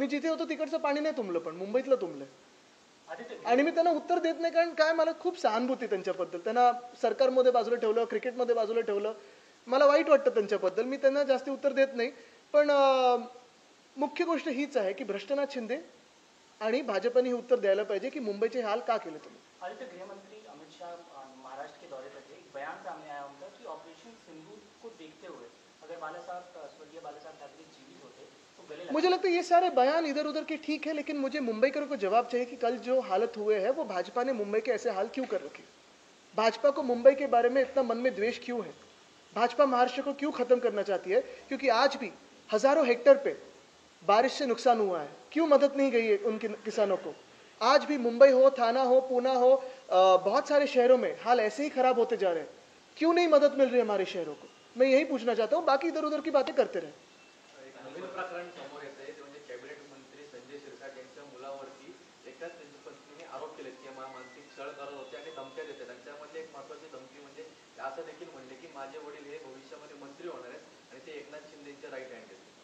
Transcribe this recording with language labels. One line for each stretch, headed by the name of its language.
Marathi: मी जिथे होतो तिकडचं पाणी नाही तुंबलं, पण मुंबईतलं तुंबलंय. आणि मी त्यांना उत्तर देत नाही, कारण काय मला खूप सहानुभूती त्यांच्याबद्दल. त्यांना सरकारमध्ये बाजूला ठेवलं, क्रिकेटमध्ये बाजूला ठेवलं, मला वाईट वाटतं त्यांच्याबद्दल. मी त्यांना जास्ती उत्तर देत नाही. पण मुख्य गोष्ट हीच आहे की भ्रष्टनाथ शिंदे आणि भाजपने हे उत्तर द्यायला पाहिजे की मुंबईचे हाल का केले तुम्ही.
Hindi: आदित्य, गृहमंत्री अमित शाह महाराष्ट्र के दौरे पर थे. एक बयान सामने आया उनका कि ऑपरेशन सिंदूर को देखते हुए अगर स्वर्गीय बाला साहब ठाकरे जीवित होते तो गले मुझे लगता है ये सारे बयान इधर उधर के ठीक है, लेकिन मुझे मुंबईकरों को जवाब चाहिए कि कल जो हालत हुए हैं वो भाजपा ने मुंबई के ऐसे हाल क्यों कर रखे? भाजपा को मुंबई के बारे में इतना मन में द्वेष क्यों है? भाजपा महाराष्ट्र को क्यों खत्म करना चाहती है? क्योंकि आज भी हजारों हेक्टेयर पे बारिश से नुकसान हुआ है, क्यों मदद नहीं गई है उन किसानों को? आज भी मुंबई हो, थाना हो, पूना हो, बहुत सारे शहरों में हाल ऐसे ही खराब होते जा रहे हैं, क्यों नहीं मदद मिल रही है हमारे शहरों को? मैं यही पूछना चाहता हूँ. बाकी इधर उधर की बातें करते रहे.
Marathi: एक नवीन प्रकरण समोर येत आहे, ते म्हणजे कॅबिनेट मंत्री संजय शिरसाट यांच्या मुलावरती एकाच त्यांच्या पत्नीने आरोप केले की मानसिक छळ करत होते आणि धमक्या देते. त्यांच्यामध्ये एक महत्वाची धमकी म्हणजे असं देखील म्हणले की माझे वडील हे भविष्यामध्ये मंत्री होणार आहेत आणि ते एकनाथ शिंदेचे राईट हँड आहेत.